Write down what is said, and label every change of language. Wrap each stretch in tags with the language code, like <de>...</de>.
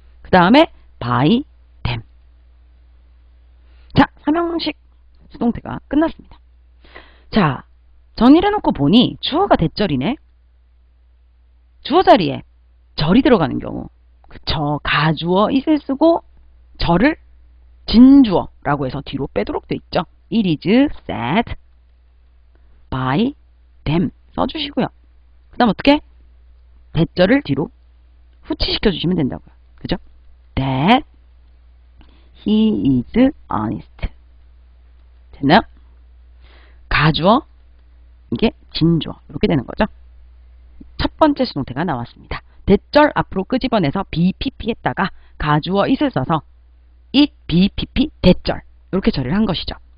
<ko>그 다음에 by them. 자, 삼형식 수동태가 끝났습니다. 자, 정리를 해놓고 보니 주어가 대절이네. 주어 자리에 절이 들어가는 경우, 그쵸? 가주어 is를 쓰고 절을 진주어라고 해서 뒤로 빼도록 돼 있죠.</ko> <en>It is said by them</en> <ko>써주시고요. 그 다음 어떻게? 대절을 뒤로 후치시켜 주시면 된다고요. 그죠?</ko> <en>That he is honest.</en> <ko>됐나요? 가주어, 이게 진주어. 이렇게 되는 거죠. 첫 번째 수동태가 나왔습니다. 대절 앞으로 끄집어내서 BPP 했다가 가주어 it을 써서 it, BPP, 대절. 이렇게 처리를 한 것이죠.</ko>